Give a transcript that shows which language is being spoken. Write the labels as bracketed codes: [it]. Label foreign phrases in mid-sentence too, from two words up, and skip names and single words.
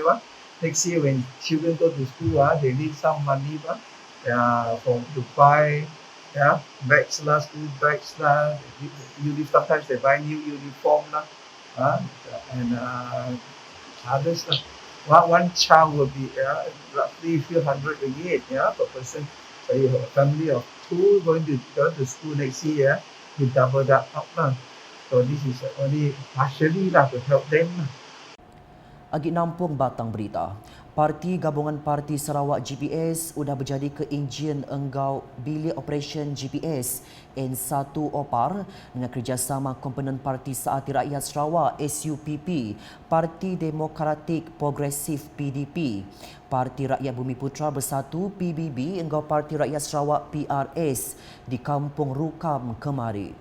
[en] Next year when children go to school, they need some money to buy bags school bags sometimes they buy new uniform and others one child will be roughly a few hundred ringgit per person. So you have a family of 2 going to go to school next year, you double that up. So this is only partially to help them. [iba] Agi nampung batang berita. Parti Gabungan Parti Sarawak GPS sudah berjadi ke enjin enggau bilik operasi GPS N1 OPAR dengan kerjasama komponen Parti Saati Rakyat Sarawak SUPP, Parti Demokratik Progresif PDP, Parti Rakyat Bumi Putra Bersatu PBB enggau Parti Rakyat Sarawak PRS di Kampung Rukam kemari.